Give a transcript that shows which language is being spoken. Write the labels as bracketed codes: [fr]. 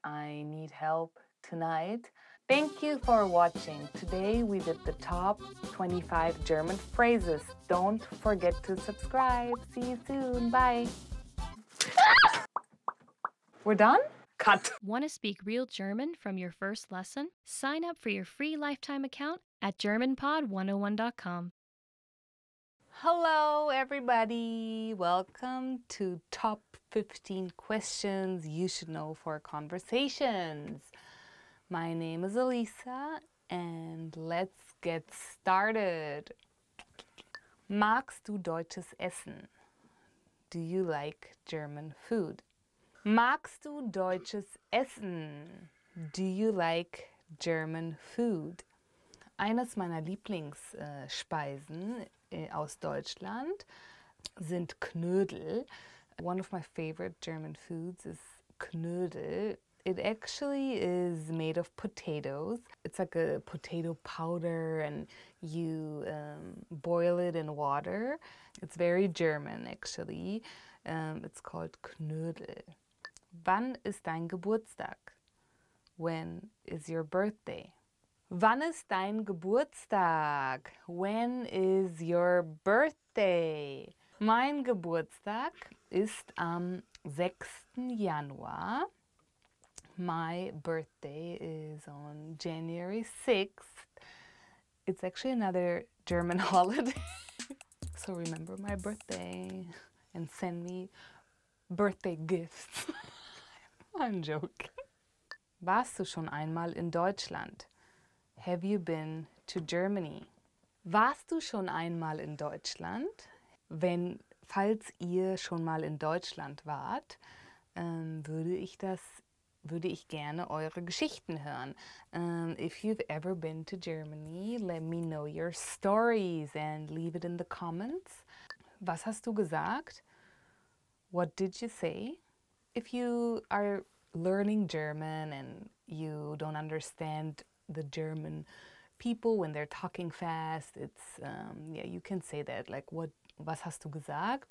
[en] I need help tonight. Thank you for watching. Today we did the top 25 German phrases. Don't forget to subscribe. See you soon. Bye. We're done? Cut. Want to speak real German from your first lesson? Sign up for your free lifetime account at GermanPod101.com. Hello, everybody. Welcome to Top 15 Questions You Should Know for Conversations. My name is Elisa, And let's get started. [de] Magst du deutsches Essen? [en] Do you like German food? [de] Magst du deutsches Essen? [en] Do you like German food? [de] Eines meiner Lieblingsspeisen aus Deutschland sind Knödel. [en] One of my favorite German foods is Knödel. It actually is made of potatoes. It's like a potato powder and you boil it in water. It's very German actually. It's called Knödel. [de] Wann ist dein Geburtstag? [en] When is your birthday? [de] Wann ist dein Geburtstag? [en] When is your birthday? [de] Mein Geburtstag ist am 6. Januar. [en] My birthday is on January 6th. It's actually another German holiday. So remember my birthday and send me birthday gifts. I'm joking. [de] Warst du schon einmal in Deutschland? [en] Have you been to Germany? [de] Warst du schon einmal in Deutschland? Falls ihr schon mal in Deutschland wart, würde ich gerne eure Geschichten hören. [en] If you've ever been to Germany, let me know your stories and leave it in the comments. [de] Was hast du gesagt? [en] What did you say? If you are learning German and you don't understand the German people when they're talking fast, it's you can say that, like, [de] was hast du gesagt?